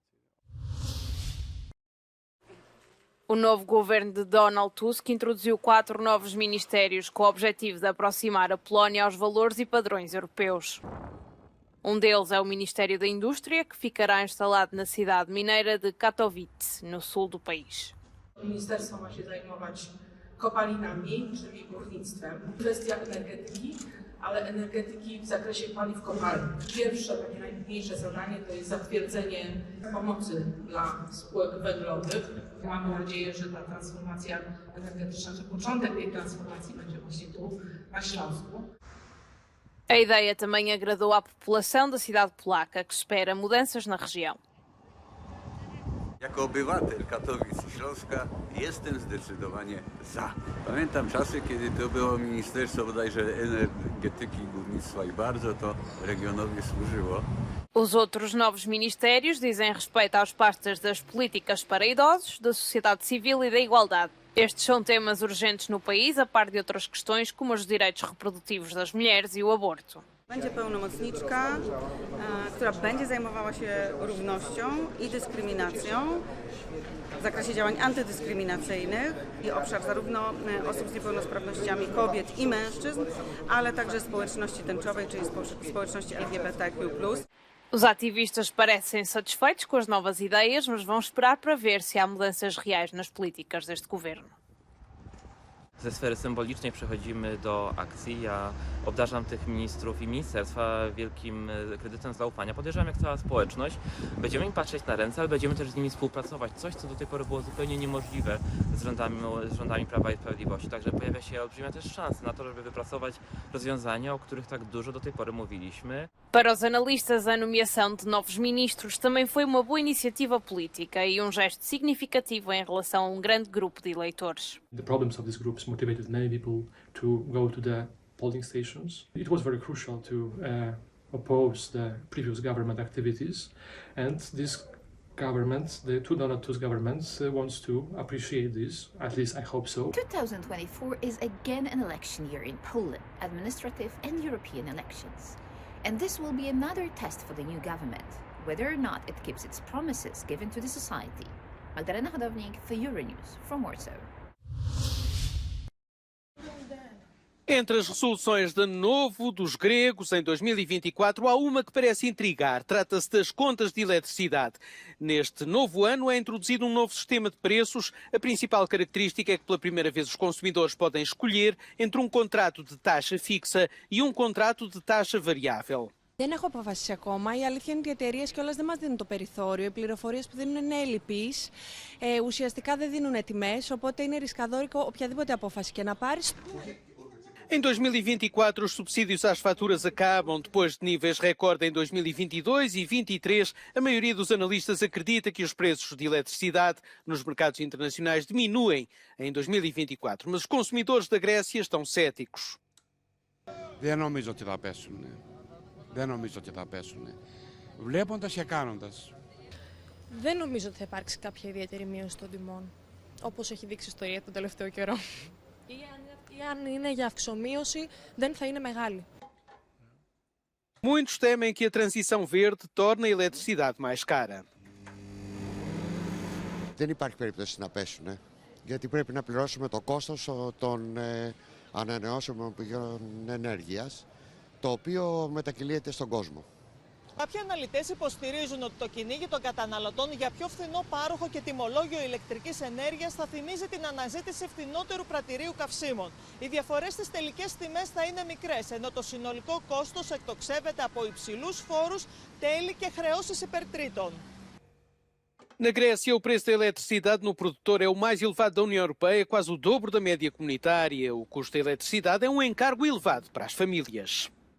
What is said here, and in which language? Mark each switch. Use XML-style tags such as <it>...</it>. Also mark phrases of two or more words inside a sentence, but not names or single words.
<pt>O novo governo de Donald Tusk introduziu 4 novos ministérios com o objetivo de aproximar a Polónia aos valores e padrões europeus. Um deles é o Ministério da Indústria, que ficará instalado na cidade mineira de Katowice, no sul do país.</pt> <pl>Ministerstwo ma się zajmować kopalinami, czyli górnictwem, kwestia energetyki, ale energetyki w zakresie paliw kopalnych. Pierwsze, takie najtrudniejsze zadanie to jest zatwierdzenie pomocy dla spółek węglowych. Mamy nadzieję, że ta transformacja energetyczna, że początek tej transformacji będzie właśnie tu, na Śląsku.</pl> <pt>A ideia também agradou à população da cidade polaca, que espera mudanças na região.</pt> <pl>Jako obywatel Katowic i Śląska jestem zdecydowanie za. Pamiętam czasy, kiedy to było Ministerstwo bodajże Energetyki i Górnictwa i bardzo to regionowi służyło.</pl> <pt>Os outros novos ministérios dizem respeito às pastas das políticas para idosos, da sociedade civil e da igualdade. Estes são temas urgentes no país, a par de outras questões como os direitos reprodutivos das mulheres e o aborto.</pt> <pl>Będzie pełnomocniczka, która będzie zajmowała się równością i dyskryminacją w zakresie działań antydyskryminacyjnych i obszar zarówno osób z niepełnosprawnościami, kobiet i mężczyzn, ale także społeczności tęczowej, czyli społeczności LGBTQ+.</pl> <pt>Os activistas parecem satisfeitos com as novas ideias, mas vão esperar para ver se há mudanças reais nas políticas deste governo.</pt> <pl>Ze sfery symbolicznej przechodzimy do akcji. Ja obdarzam tych ministrów i ministerstwa wielkim kredytem zaufania. Podejrzewam, jak cała społeczność. Będziemy im patrzeć na ręce, ale będziemy też z nimi współpracować. Coś, co do tej pory było zupełnie niemożliwe z rządami Prawa i Sprawiedliwości. Także pojawia się olbrzymia też szansa na to, żeby wypracować rozwiązania, o których tak dużo do tej pory mówiliśmy.</pl> <pt>Para os analistas, a nomeação de novos ministros também foi uma boa iniciativa política e gesto significativo em relação a grande grupo de eleitores.</pt> <en>The problems of these groups motivated many people to go to the polling stations. It was very crucial to oppose the previous government activities, and this government, the two Donald Tusk governments, wants to appreciate this. At least I hope so. 2024 is again an election year in Poland, administrative and European elections. And this will be another test for the new government, whether or not it keeps its promises given to the society. Magdalena Hodownik for Euronews from Warsaw.</en> <pt>Entre as resoluções de ano novo dos gregos em 2024, há uma que parece intrigar. Trata-se das contas de eletricidade. Neste novo ano é introduzido um novo sistema de preços. A principal característica é que pela primeira vez os consumidores podem escolher entre um contrato de taxa fixa e um contrato de taxa variável.</pt> <el>Δεν έχω αποφασίσει ακόμα. Η αλήθεια είναι ότι οι εταιρείες κιόλας δεν μας δίνουν το περιθώριο. Οι πληροφορίες που δίνουν είναι ελλειπείς. Ουσιαστικά δεν δίνουν τιμές, οπότε είναι ρισκαδόρικο οποιαδήποτε απόφαση και να πάρεις.</el> <pt>Em 2024, os subsídios às faturas acabam. Depois de níveis recorde em 2022 e 2023, a maioria dos analistas acredita que os preços de eletricidade nos mercados internacionais diminuem em 2024. Mas os consumidores da Grécia estão céticos.</pt> <el>Δεν νομίζω ότι θα πέσουν. Δεν νομίζω ότι θα πέσουν. Βλέποντας και κάνοντας. Δεν νομίζω ότι θα υπάρξει κάποια ιδιαίτερη μείωση των τιμών, όπως έχει δείξει η ιστορία τον τελευταίο καιρό. Ή αν είναι για αυξομείωση, δεν θα είναι μεγάλη.</el> <pt>Muitos temem que a transição verde torne a eletricidade mais cara.</pt> <el>Δεν υπάρχει περίπτωση να πέσουν, γιατί πρέπει να πληρώσουμε το κόστος των ανανεώσιμων πηγών ενέργειας, το οποίο μετακυλείται στον κόσμο. Κάποιοι αναλυτές υποστηρίζουν ότι το κυνήγι των καταναλωτών για πιο φθηνό πάροχο και τιμολόγιο ηλεκτρικής ενέργειας θα θυμίζει την αναζήτηση φθηνότερου πρατηρίου καυσίμων. Οι διαφορές στις τελικές τιμές θα είναι μικρές, ενώ το συνολικό κόστος εκτοξεύεται από υψηλούς φόρους, τέλη και χρεώσεις υπερτρίτων.</el> <pt>Na Grécia, o preço da eletricidade no produtor é o mais elevado da União Europeia, quase o dobro da média comunitária. O custo da eletricidade é um encargo elevado para as famílias.</pt>